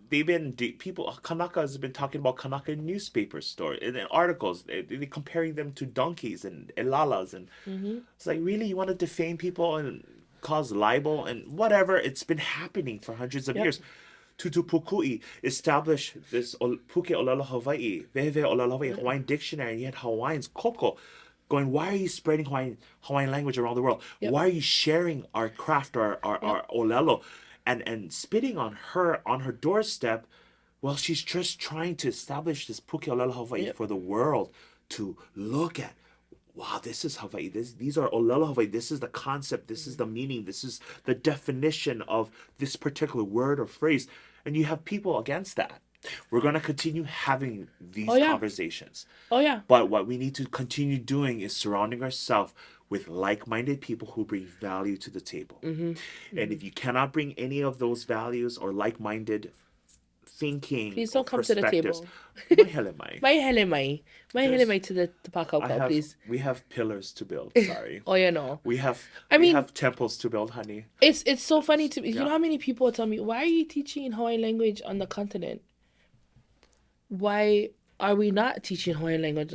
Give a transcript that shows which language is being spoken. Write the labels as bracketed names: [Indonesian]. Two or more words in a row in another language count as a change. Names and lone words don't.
[English] Kānaka has been talking about Kānaka in newspaper stories and in articles. They're comparing them to donkeys and elalas. And it's like, really, you want to defame people and cause libel and whatever? It's been happening for hundreds of years. Tutu Pukui established this [Hawaiian] Puke ʻŌlelo Hawaii, Vehe ʻŌlelo Hawaii, [English] Hawaiian dictionary, and you had Hawaiians, KOKO, going, why are you spreading Hawaiian language around the world? Why are you sharing our craft, our ʻŌlelo, and spitting on her doorstep? Well, she's just trying to establish this [Hawaiian] Puke ʻŌlelo Hawaii [English] for the world to look at. Wow, this is Hawaii. These are [Hawaiian] ʻŌlelo Hawaii. [English] This is the concept. This is the meaning. This is the definition of this particular word or phrase. And you have people against that. We're going to continue having these conversations. Oh, yeah. But what we need to continue doing is surrounding ourselves with like-minded people who bring value to the table. And if you cannot bring any of those values or like-minded thinking, please don't come to the table. [Hawaiian] Mai hele mai. My hele [English] to the pakauka, please. We have pillars to build. Sorry. Oh, yeah, no. We have temples to build, honey. It's so funny to me. You know how many people tell me, why are you teaching Hawaiian language on the continent? Why are we not teaching Hawaiian language?